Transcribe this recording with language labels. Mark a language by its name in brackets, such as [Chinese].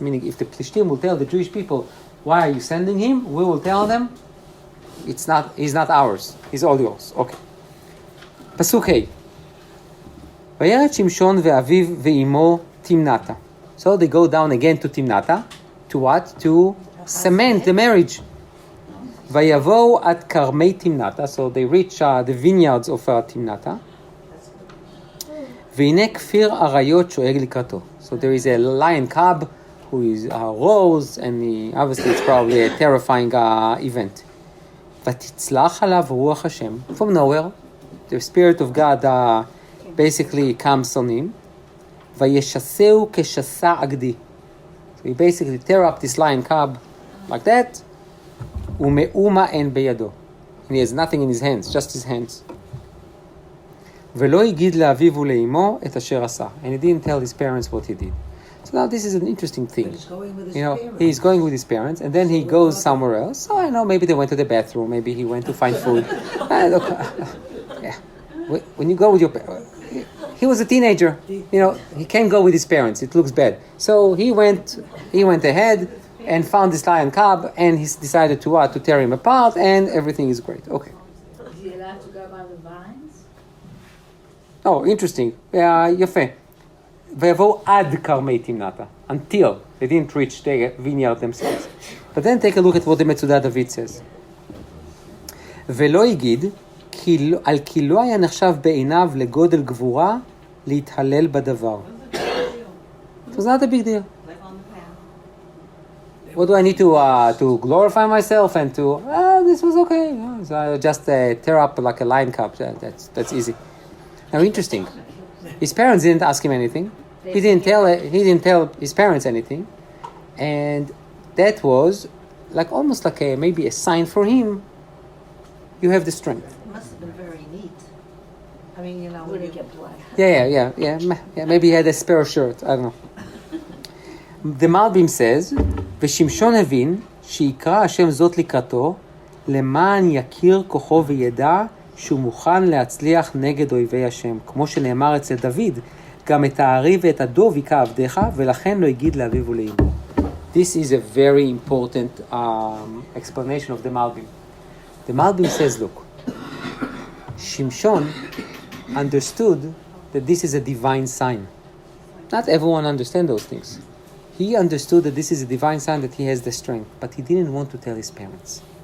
[English] Meaning, if the Plishtim will tell the Jewish people, why are you sending him? We will tell them, he's not ours. He's all yours. Okay. [Hebrew] פסוק ה' וירד שמשון ואביו ואמו תמנתה. [English] So they go down again to Timnata. To what? To cement the marriage. [Hebrew] ויבואו עד כרמי תמנתה. [English] So they reach the vineyards of Timnata. [Hebrew] והנה כפיר אריות שואג לקראתו. [English] So there is a lion cub who is rose, and obviously it's probably a terrifying event. [Hebrew] ותצלח עליו רוח השם. [English] From nowhere, the spirit of God basically comes on him. [Hebrew] וישסהו כשסע עגדי. [English] So he basically tear up this lion cub like that. [Hebrew] ומאומה אין בידו. [English] And he has nothing in his hands, just his hands. [Hebrew] ולא הגיד לאביו ולאמו את אשר עשה. [English] And he didn't tell his parents what he did. So now this is an interesting thing. He's going with his parents. He's going with his parents, and then he goes somewhere else. So I know, maybe they went to the bathroom, maybe he went to find food. Look, yeah. When you go with your parents, he was a teenager. He can't go with his parents. It looks bad. So he went ahead and found this lion cub, and he decided to tear him apart, and everything is great. Okay. Is he allowed to go by the vines? Oh, interesting. [Hebrew] יפה. ויבואו עד כרמי תמנתה. [English] Until they didn't reach the vineyard themselves. But then take a look at what the Metzudat David says. [Hebrew] ולא יגיד, על כי לא היה נחשב בעיניו לגודל גבורה להתהלל בדבר. [English] It was not a big deal. Live on the path. What do I need to glorify myself and to, this was okay. Yeah, so I just tear up like a lion cub. That's easy. Now, interesting. His parents didn't ask him anything. He didn't tell his parents anything. And that was like almost like maybe a sign for him. You have the strength. It must have been very neat. I mean, you know, Would it you get black? Yeah. Maybe he had a spare shirt. I don't know. The Malbim says, [Hebrew] ושמשון הבין שיקרא השם זאת לקראתו למען יכיר כוחו וידע שהוא מוכן להצליח נגד אויבי השם. כמו שנאמר אצל דוד, גם את הארי ואת הדוב היכה עבדיך, ולכן לא הגיד לאביו ולאמו. [English] This is a very important explanation of the Malbim. The Malbim says, look, Shimshon understood that this is a divine sign. Not everyone understands those things. He understood that this is a divine sign that he has the strength, but he didn't want to tell his parents.